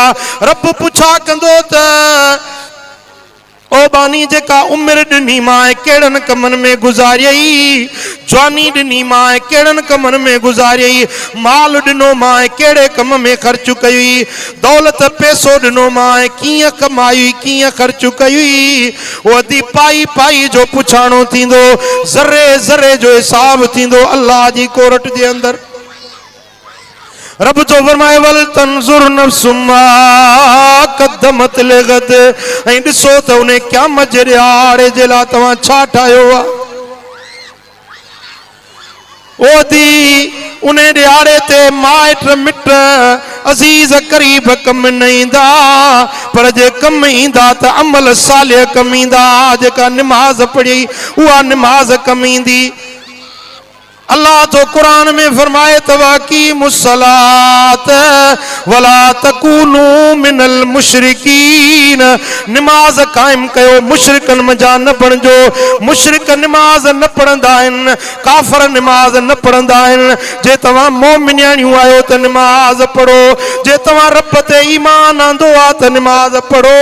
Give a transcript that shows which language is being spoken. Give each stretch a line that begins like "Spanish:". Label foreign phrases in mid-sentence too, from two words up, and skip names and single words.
Sindhi: रब पुछा कंदो त ओ बानी जेका उमिरि ॾिनी मां कहिड़नि कमनि में गुज़ारियई, जवानी ॾिनी मां कहिड़नि कमनि में गुज़ारियई, माल ॾिनो मां कहिड़े कम में ख़र्च कई, दौलत पैसो ॾिनो मां कीअं कमाई, कीअं ख़र्च कई। वधी पाई पाई जो पुछाणो थींदो, ज़रे ज़रे जो हिसाब थींदो अल्लाह जी कोरट जे अंदरि। रब तो फरमाए
Arabic: ولتنظر نفس ما قدمت لغد,
Sindhi: ऐं ॾिसो त उन क़यामत जे ॾिहाड़े जे लाइ तव्हां छा ठाहियो आहे। ओदी उन ॾिहाड़े ते माइट मिट अज़ीज़ करीब कम न ईंदा, पर जे कम ईंदा त अमल सालिह कम ईंदा। जेका निमाज़ पढ़ी उहा निमाज़ कम ईंदी। अल्लाह तो कुरान में फरमाए त
Arabic: وأقيموا الصلاة ولا تكونوا من المشركين,
Sindhi: निमाज़ क़ाइम कयो, मुशरिकनि मंझां न बणिजो। मुशरिक निमाज़ न पढ़ंदा आहिनि, काफ़र निमाज़ न पढ़ंदा आहिनि। जे तव्हां मोमिनियाणियूं आहियो त निमाज़ पढ़ो, जे तव्हां रब ते ईमान आंदो आहे त निमाज़ पढ़ो।